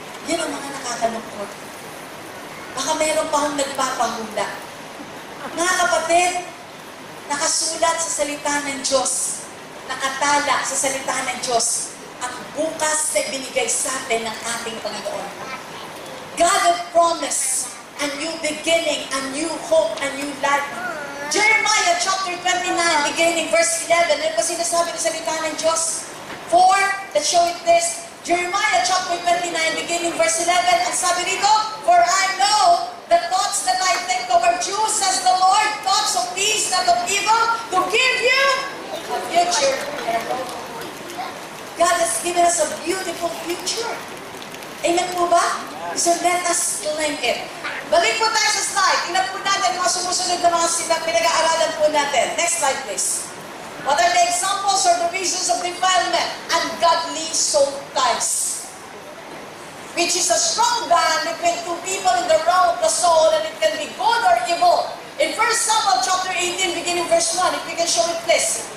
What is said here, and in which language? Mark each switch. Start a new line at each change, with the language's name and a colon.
Filipino: Yan ang mga nakakalungkot. Baka mayroon pa akong nagpapahula. Mga kapatid, nakasulat sa salita ng Diyos, nakatala sa salita ng Diyos, at bukas na binigay sa atin ng ating Panginoon.
English: God has promised a new beginning, a new hope, a new life.
Filipino: Jeremiah chapter 29, beginning verse 11, ano pa sinasabi ng salita ng Diyos?
English: For, let's show it this, Jeremiah chapter 29, beginning verse 11,
Filipino: ang sabi rito,
English: for I know the thoughts that I think toward you, says the Lord, thoughts of peace, not of evil, to give you a future and a hope. God has given us a beautiful future.
Filipino: Amen po ba?
English: So let us claim it.
Filipino: Balik po tayo sa slide. Tingnan po natin mga sumusunod na mga pinag-aaralan po natin.
English: Next slide, please. What are the examples or the reasons of defilement? Ungodly soul ties, which is a strong bond between two people in the realm of the soul, and it can be good or evil. In 1 Samuel chapter 18, beginning verse 1, if we can show it, please.